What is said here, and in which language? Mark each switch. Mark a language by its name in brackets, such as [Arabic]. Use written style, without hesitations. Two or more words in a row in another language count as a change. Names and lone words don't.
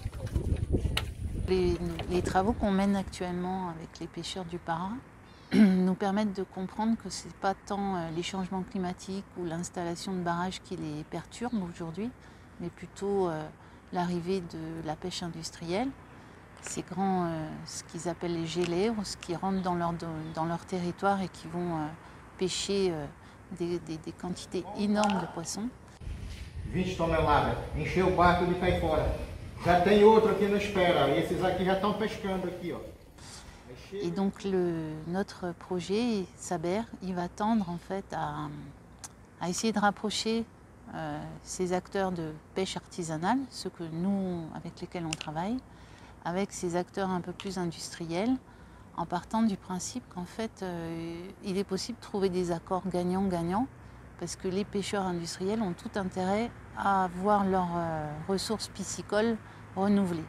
[French] Les travaux qu'on mène actuellement avec les pêcheurs du Para nous permettent de comprendre que ce n'est pas tant les changements climatiques ou l'installation de barrages qui les perturbent aujourd'hui, mais plutôt l'arrivée de la pêche industrielle. Ces grands, ce qu'ils appellent les geleiros, qui rentrent dans leur territoire et qui vont pêcher des quantités énormes de poissons. [Portuguese] 20 toneladas, encheu o barco de cair fora. Já tem outro aqui na espera, e esses aqui já estão pescando aqui, ó. [French] Et donc notre projet, Saber, il va tendre en fait à essayer de rapprocher ces acteurs de pêche artisanale, ceux que nous, avec lesquels on travaille, avec ces acteurs un peu plus industriels, en partant du principe qu'en fait, il est possible de trouver des accords gagnants-gagnants, parce que les pêcheurs industriels ont tout intérêt à voir leurs ressources piscicoles renouvelées.